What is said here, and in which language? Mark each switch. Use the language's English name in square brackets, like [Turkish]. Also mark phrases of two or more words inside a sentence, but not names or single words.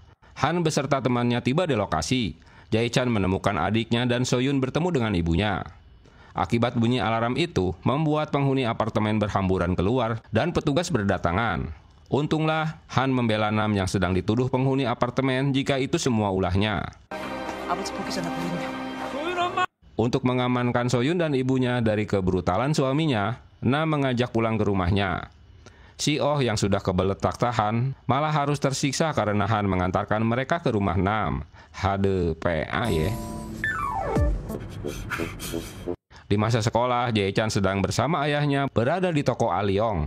[Indonesian] Han beserta temannya tiba di lokasi. Jae-chan menemukan adiknya dan So-yun bertemu dengan ibunya. Akibat bunyi alarm itu membuat penghuni apartemen berhamburan keluar dan petugas berdatangan. Untunglah Han membela Nam yang sedang dituduh penghuni apartemen jika itu semua ulahnya. [Korean] 아버지 보기 전에 보이냐. [Indonesian] Untuk mengamankan So-yun dan ibunya dari kebrutalan suaminya, Nam mengajak pulang ke rumahnya. Si Oh yang sudah kebelet tak tahan malah harus tersiksa karena Han mengantarkan mereka ke rumah Nam. HDPA ya. Di masa sekolah, Jae-chan sedang bersama ayahnya berada di toko Aliong.